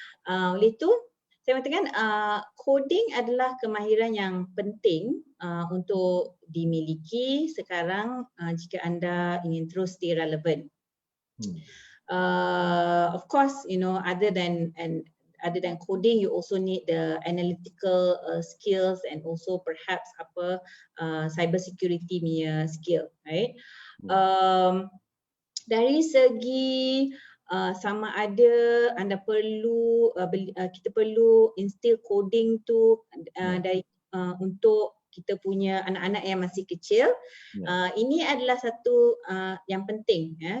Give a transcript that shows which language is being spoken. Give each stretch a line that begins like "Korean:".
Malay: Oleh itu saya mengatakan coding adalah kemahiran yang penting untuk dimiliki sekarang jika anda ingin terus
English: stay relevant. Of course, other than coding, you also need the analytical skills and also perhaps cyber security
Malay: punya
English: skill, right?
Malay: Dari segi sama ada anda perlu kita perlu instill coding tu dari untuk kita punya anak-anak yang masih kecil. Ini adalah satu yang penting.